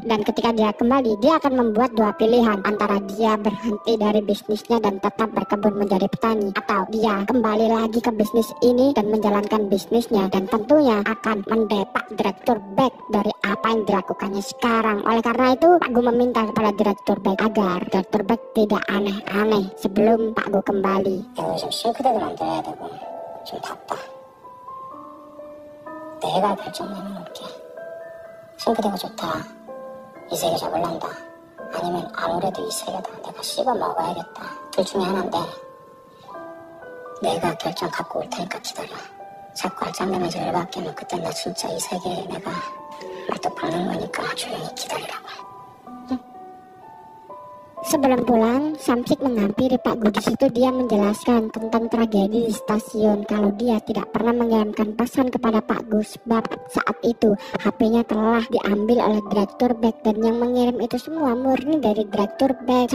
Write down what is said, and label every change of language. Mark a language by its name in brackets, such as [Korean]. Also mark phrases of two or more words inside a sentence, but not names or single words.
[Indonesian] Dan ketika dia kembali, dia akan membuat dua pilihan, antara dia berhenti dari bisnisnya dan tetap berkebun menjadi petani, atau dia kembali lagi ke bisnis ini dan menjalankan bisnisnya, dan tentunya akan mendepak Direktur Beck dari apa yang dilakukannya sekarang. Oleh karena itu Pak Gu meminta kepada Direktur Beck agar Direktur Beck tidak aneh-aneh sebelum Pak Gu kembali. [Korean] 좀 싱크대도 만들어야 되고 좀 바빠. 내가 결정 내려놓을게. 싱크대가 좋다, 이 세계 잡을란다, 아니면 아무래도 이 세계다, 내가 씹어 먹어야겠다. 둘 중에 하나인데 내가 결정 갖고 올 테니까 기다려. 자꾸 알짱내면서 열받게 하면 그때 나 진짜 이 세계에 내가 말뚝 박는 거니까 조용히 기다리라고. [Indonesian] Sebelum pulang, Samsik menghampiri Pak Gu. Di situ dia menjelaskan tentang tragedi di stasiun, kalau dia tidak pernah mengirimkan pesan kepada Pak Gu sebab saat itu HP-nya telah diambil oleh Direktur Beck dan yang mengirim itu semua murni dari Direktur Beck.